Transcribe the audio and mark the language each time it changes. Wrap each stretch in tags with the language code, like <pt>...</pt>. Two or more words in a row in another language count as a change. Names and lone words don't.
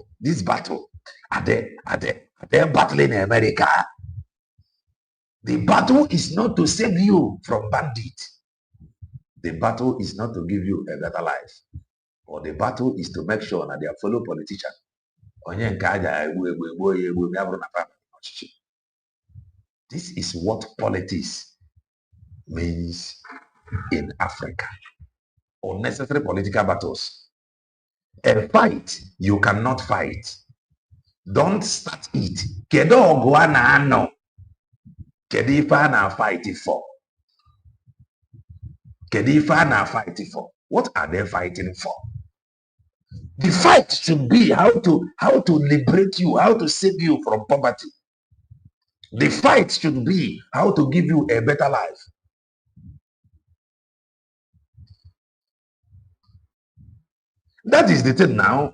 <en>This battle? Are they battling America? The battle is not to save you from bandits. The battle is not to give you a better life. Or the battle is to make sure that their fellow politician</en> <ig>onye nke aja egbu ya bụrụ na papa ọchịchị.</ig> <en>This is what politics means in Africa. Unnecessary political battles. A fight you cannot fight. Don't start it.</en> <ig>Kedu ọgụ a na-anọ? Kedu ife a na-</ig> <en>fight for?</en> <ig>Kedu ife a na-</ig> <en>fight for? What are they fighting for? The fight should be how to liberate you, how to save you from poverty. The fight should be how to give you a better life. That is the thing now.</en>